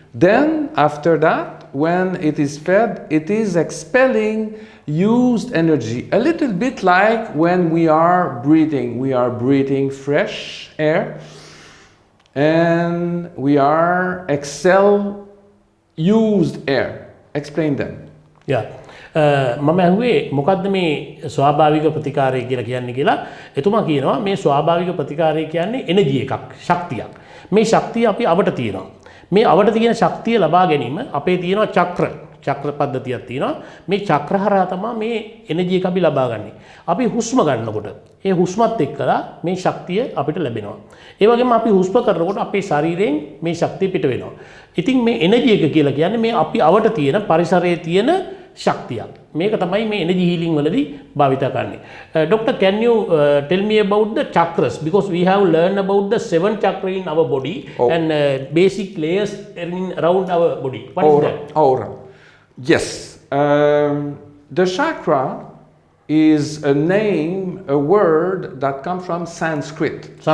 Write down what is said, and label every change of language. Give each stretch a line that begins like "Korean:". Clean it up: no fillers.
English: Then, after that, when it is fed, it is expelling used energy. A little bit like when we are breathing. We are breathing fresh air and we are exhale used air. Explain them. Yeah.
Sinhala: මම ඇහුවේ මොකද්ද මේ ස්වාභාවික ප්‍රතිකාරය කියලා කියන්නේ කියලා. එතුමා කියනවා මේ ස්වාභාවික ප්‍රතිකාරය කියන්නේ එනර්ජි එකක්, ශක්තියක්. මේ ශක්තිය අපි අවට තියෙනවා. මේ අවට තියෙන ශක්තිය ලබා ගැනීම අපේ තියෙනවා චක්‍ර පද්ධතියක් තියෙනවා. මේ චක්‍ර හරහා තමයි මේ එනර්ජි එක අපි ලබා ගන්නේ. අපි හුස්ම ගන්නකොට ඒ හුස්මත් එක්කලා මේ ශක්තිය අපිට ලැබෙනවා. ඒ වගේම අපි හුස්ම කරනකොට අපේ ශරීරයෙන් මේ ශක්තිය පිට වෙනවා. ඉතින් මේ එනර්ජි එක කියලා කියන්නේ මේ අපි අවට තියෙන පරිසරයේ තියෙන ශක්තියක්. මේක තමයි මේ energy healing වලදී භාවිත කරන්නේ.
English: Doctor, can you tell me about the chakras, because we have learned about the 7 chakra in our body and basic layers around our body. What is that? Aura. Yes. The chakra is a name, a word that comes from Sanskrit.